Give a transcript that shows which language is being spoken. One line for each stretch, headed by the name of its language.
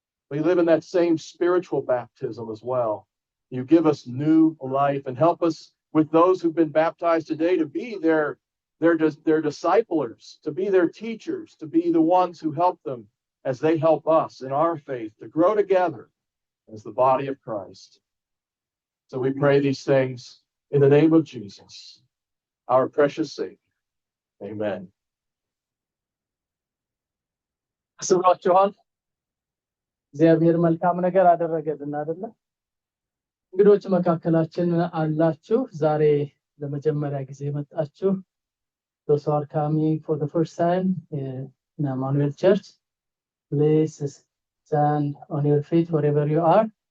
English: We live in that same spiritual baptism as well. You give us new life and help us with those who've been baptized today to be their disciplers, to be their teachers, to be the ones who help them as they help us in our faith to grow together as the body of Christ. So we pray these things in the name of Jesus, our precious Savior. Amen.
Amharic: አስባችኋል እግዚአብሔር መልካም ነገር አደረገልን አይደል? እንግዶች መካከላችን አላችሁ። ዛሬ ለመጀመሪያ ጊዜ መጣችሁ።
English: Those who are coming for the first time in Emmanuel Church, please stand on your feet wherever you are.